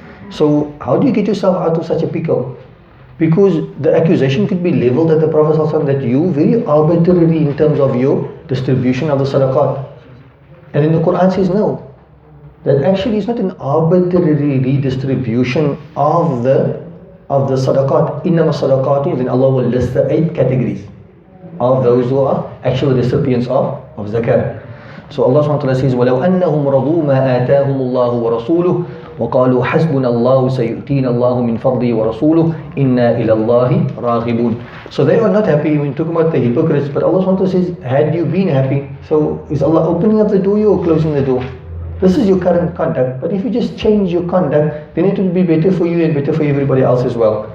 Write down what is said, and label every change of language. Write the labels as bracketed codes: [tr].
[en] So how do you get yourself out of such a pickle? Because the accusation could be leveled at the Prophet ﷺ that you very arbitrary in terms of your distribution of the sadaqat. And then the Quran says no, that actually it's not an arbitrary redistribution of the sadaqat. [ar] إنما الصدقات, [en] then Allah will list the 8 categories of those who are actual recipients of zakat. So Allah SWT says, [ar] وَلَوْ أَنَّهُمْ رَضُوا مَا آتَاهُمُ اللَّهُ وَرَسُولُهُ وَقَالُوا حَسْبُنَا اللَّهُ سَيُؤْتِينَ اللَّهُ مِنْ فَضْلِهِ وَرَسُولُهُ إِنَّا إِلَى اللَّهِ رَاغِبُونَ. [en] So they are not happy when talking about the hypocrites, but Allah SWT says, had you been happy? So is Allah opening up the door or closing the door? This is your current conduct, but if you just change your conduct, then it will be better for you and better for everybody else as well.